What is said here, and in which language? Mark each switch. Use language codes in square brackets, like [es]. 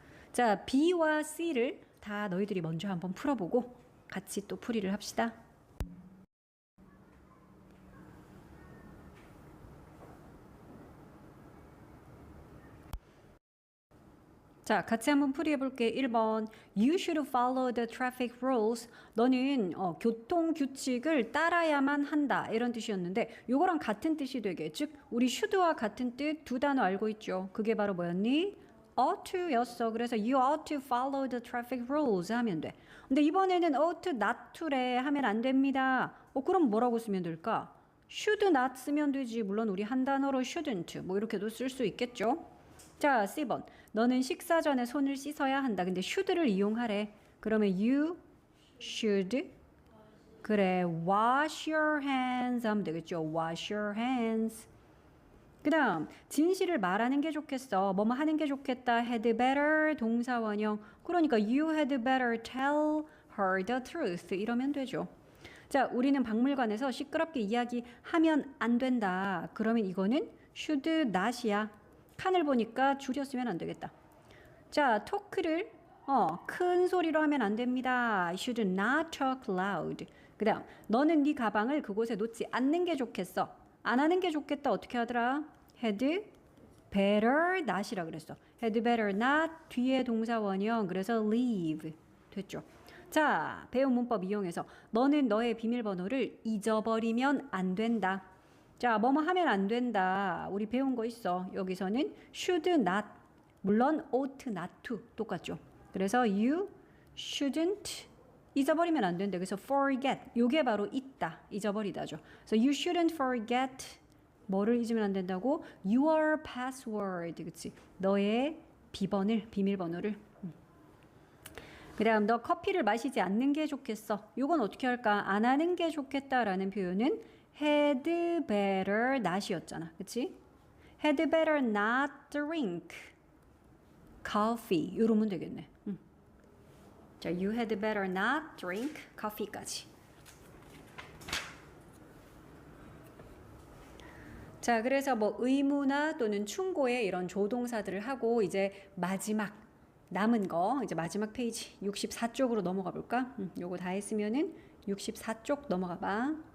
[ko] 자, B와 C를 다 너희들이 먼저 한번 풀어보고 같이 또 풀이를 합시다. 자, 같이 한번 풀이해볼게. 1번. [en] You should follow the traffic rules. [ko] 너는 교통 규칙을 따라야만 한다. 이런 뜻이었는데 요거랑 같은 뜻이 되게. 즉 우리 should와 같은 뜻 두 단어 알고 있죠. 그게 바로 뭐였니? ought to였어. [en] 그래서 you ought to follow the traffic rules [ko] 하면 돼. 근데 이번에는 ought not to래 하면 안 됩니다. 그럼 뭐라고 쓰면 될까? should not 쓰면 되지. 물론 우리 한 단어로 shouldn't 뭐 이렇게도 쓸 수 있겠죠. 자, C번. 너는 식사 전에 손을 씻어야 한다. 근데 should를 이용하래. [en] 그러면 you should 그래 wash your hands [ko] 하면 되겠죠. [en] wash your hands. [ko] 그 다음 진실을 말하는 게 좋겠어. 뭐뭐 하는 게 좋겠다. had better 동사 원형. [en] 그러니까 you had better tell her the truth [ko] 이러면 되죠. 자, 우리는 박물관에서 시끄럽게 이야기하면 안 된다. 그러면 이거는 should not이야. 칸을 보니까 줄였으면 안 되겠다. 자, 토크를 큰 소리로 하면 안 됩니다. [en] You should not talk loud. [ko] 그 다음 너는 네 가방을 그곳에 놓지 않는 게 좋겠어. 안 하는 게 좋겠다. 어떻게 하더라? [en] had better not이라 그랬어. [ko] had better not 뒤에 동사 원형. 그래서 leave 됐죠. 자, 배운 문법 이용해서 너는 너의 비밀번호를 잊어버리면 안 된다. 자, 뭐뭐 하면 안 된다. 우리 배운 거 있어. 여기서는 should not. 물론 ought not to 똑같죠. 그래서 you shouldn't 잊어버리면 안 된다. 그래서 forget. 요게 바로 잊다. 잊어버리다죠. [en] 그래서 you shouldn't forget. [ko] 뭐를 잊으면 안 된다고? [en] Your password. [ko] 그치? 너의 비밀번호를. 그 다음 너 커피를 마시지 않는 게 좋겠어. 이건 어떻게 할까? 안 하는 게 좋겠다라는 표현은 had better not이었잖아. 그치? [en] had better not drink coffee. [ko] 이러면 되겠네. [en] 자, you had better not drink coffee까지. [ko] 자, 그래서 뭐 의무나 또는 충고의 이런 조동사들을 하고 이제 마지막 남은 거 이제 마지막 페이지 64쪽으로 넘어가 볼까? 요거 다 했으면은 64쪽 넘어가 봐.